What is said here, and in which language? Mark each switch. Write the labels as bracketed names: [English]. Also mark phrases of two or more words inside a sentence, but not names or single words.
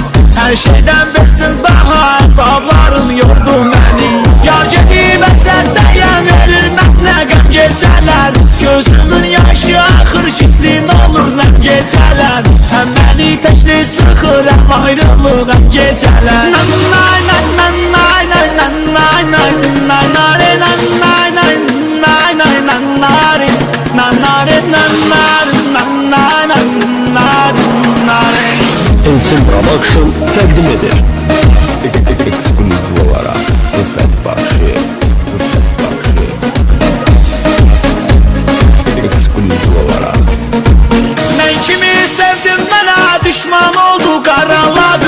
[Turkish] Her şeyden bezdim daha, [Azerbaijani] əzablarım yordu məni. Yar gedib əsərdəyəm, verir mənə qəm gecələr. Gözümün yaşı axır, gizlin olur nəm gecələr. Həm məni təkli sıxır, həm ayrılıq həm gecələr. Nanay nay nanay nay nanay nay nanay nanay nay nanay nay nanay nanay nanay nanay. Elçin Production təqdim edir. [Turkish] Ekskluziv olarak [Azerbaijani] Rüfet Bakşı. [Turkish] Ekskluziv olarak. Ben kimi [Azerbaijani] sevdim, mənə düşman oldu, qaraladı.